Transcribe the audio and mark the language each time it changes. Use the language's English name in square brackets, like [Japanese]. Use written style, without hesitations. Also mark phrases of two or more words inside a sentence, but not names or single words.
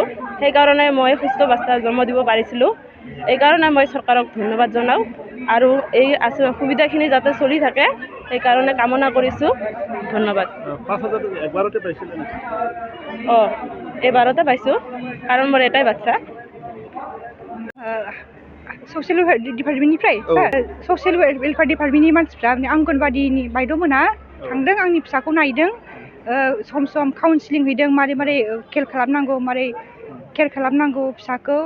[Assamese] সেইকাৰণে মই সুস্থ বাচ্চা জন্ম দিব পাৰিছিলোঁ। এইকাৰণে মই চৰকাৰক ধন্যবাদ জনাওঁ আৰু এই সুবিধাখিনি যাতে চলি থাকে সেইকাৰণে কামনা কৰিছোঁ। ধন্যবাদ। 5,000 একবাৰতে পাইছিলে নেকি? এইবাৰতে পাইছোঁ, কাৰণ মোৰ এটাই বাচ্চা। [English] social department social welfare department [Bodo] मानसिफ्रा आंगनबादिनि बायद'मोना थांदों, आंनि फिसाखौ नायदों, [English] some some counselling [Bodo] हैदों, मारै मारै केयार खालामनांगौ, मारै केयार खालामनांगौ फिसाखौ।